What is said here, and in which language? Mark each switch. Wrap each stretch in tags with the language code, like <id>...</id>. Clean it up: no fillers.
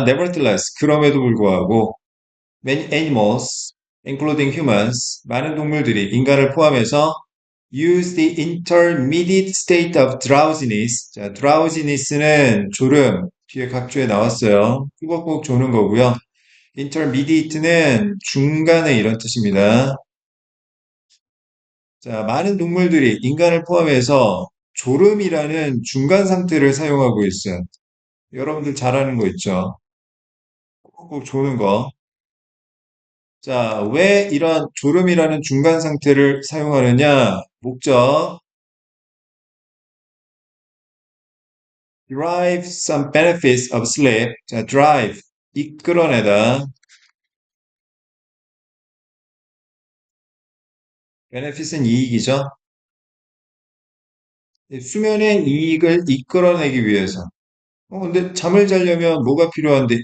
<en>Nevertheless,</en> <ko>그럼에도 불구하고</ko> <en>many animals, including humans,</en> <ko>많은 동물들이 인간을 포함해서</ko> <en>use the intermediate state of drowsiness.</en> <ko>자, drowsiness는 졸음, 뒤에 각주에 나왔어요. 꾸벅꾸벅 조는 거고요. intermediate는 중간에 이런 뜻입니다. 자, 많은 동물들이 인간을 포함해서 졸음이라는 중간 상태를 사용하고 있어요. 여러분들 잘 아는 거 있죠? 꾹꾹 조는 거. 자, 왜 이런 졸음이라는 중간 상태를 사용하느냐? 목적,</ko> <en>derive some benefits of sleep.</en> <ko>자, drive, 이끌어내다. benefits은 이익이죠. 수면의 이익을 이끌어내기 위해서. 근데 잠을 자려면 뭐가 필요한데?</ko>